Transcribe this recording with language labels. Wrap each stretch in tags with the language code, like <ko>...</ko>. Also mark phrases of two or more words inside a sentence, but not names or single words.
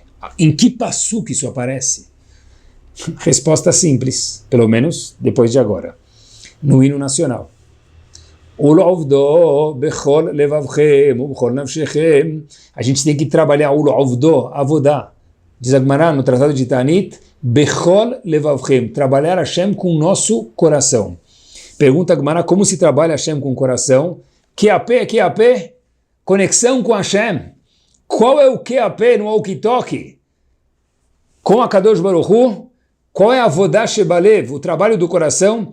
<pt>Em que passo que isso aparece? Resposta simples, pelo menos depois de agora. No hino nacional. A gente tem que trabalhar avodá. Diz a Gemara no Tratado de Tanit,</pt> <he>בכל לבבכם,</he> <pt>trabalhar Hashem com o nosso coração. Pergunta a Gemara como se trabalha Hashem com o coração. QAP, conexão com Hashem. Qual é o QAP no walkie-talkie? Com a</pt> <he>קדוש ברוך הוא,</he> <pt>qual é a</pt> <he>עבודה שבלב,</he> <pt>o trabalho do coração?</pt>